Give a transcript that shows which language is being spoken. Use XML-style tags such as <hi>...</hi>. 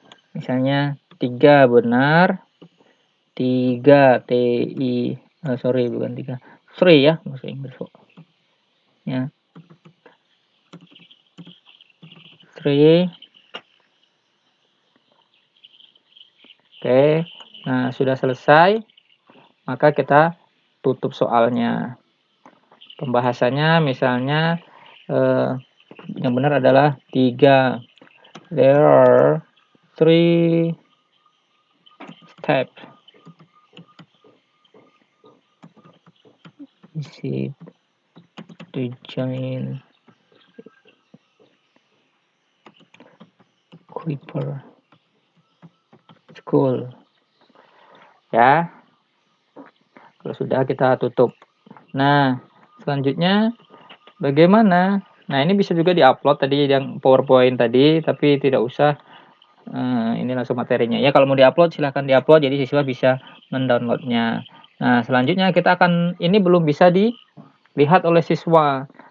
<id>Misalnya 3 benar, 3 TI, sorry bukan 3, 3 ya bahasa Inggris ya, 3. Oke, nah sudah selesai, maka kita tutup soalnya. Pembahasannya misalnya yang benar adalah 3.</id> <en>There are 3 steps to join Kuiper School ya.</en> <id>Kalau sudah, kita tutup. Nah, selanjutnya bagaimana? Nah, ini bisa juga diupload tadi yang PowerPoint tadi, tapi tidak usah. Ini langsung materinya ya. Kalau mau diupload silahkan diupload, jadi siswa bisa mendownloadnya. Nah, selanjutnya kita akan, ini belum bisa dilihat oleh siswa.</id>